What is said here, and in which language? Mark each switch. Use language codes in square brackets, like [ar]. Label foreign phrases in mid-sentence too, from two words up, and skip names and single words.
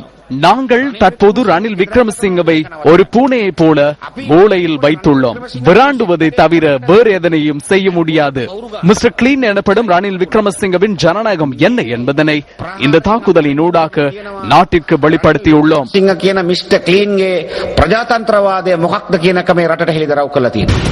[ta] நாங்கள் தற்போது ரணில் விக்ரமசிங்கவை ஒரு பூனையை போல மூளையில் வைத்துள்ளோம். விராண்டுவதை தவிர வேறு எதனையும் செய்ய முடியாது. மிஸ்டர் கிளீன் எனப்படும் ரணில் விக்ரமசிங்கவின் ஜனநாயகம் என்ன என்பதனை இந்த தாக்குதலின் ஊடாக நாட்டிற்கு வெளிப்படுத்தியுள்ளோம். [si] மிஸ்டர் கிளீன்ගේ ප්‍රජාතන්ත්‍රවාදය මොකක්ද කියන එක මේ රටට හෙළිදරව් කළා තියෙනවා.